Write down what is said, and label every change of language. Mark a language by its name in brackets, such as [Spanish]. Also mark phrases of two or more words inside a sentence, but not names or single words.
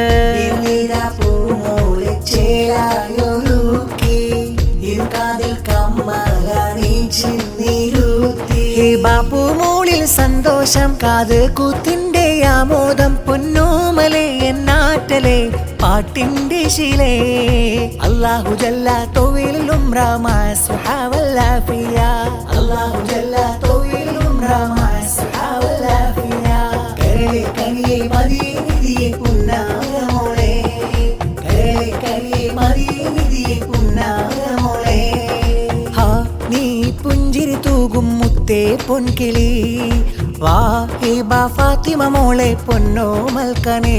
[Malayalam] പൂമോളെ ചേലായൊരുക്കി ഇരുകാതിൽ കമ്മലണിച്ചിരുത്തി. ഹിബാപ്പൂമോളിൽ സന്തോഷം കാത് കൂത്തിന്റെ ആമോദം. പൊന്നോമലെ എന്നാറ്റലെ പാട്ടിന്റെ ശീലേ. [Arabic] الله جل طويل العمر مع الصحة والعافية. الله جل طويل العمر مع الصحة والعافية. [Malayalam] കരളെ കരയെ മദീനയെ പുന്നാരമോളെ, കരളെ കരയെ മദീനയെ പുന്നാരമോളെ. ഹാ നീ പുഞ്ചിരി തൂകും മുത്തേ പൊൻകിളി വാ ഹിബ ഫാത്തിമ മോളെ പൊന്നോ മൽക്കനേ.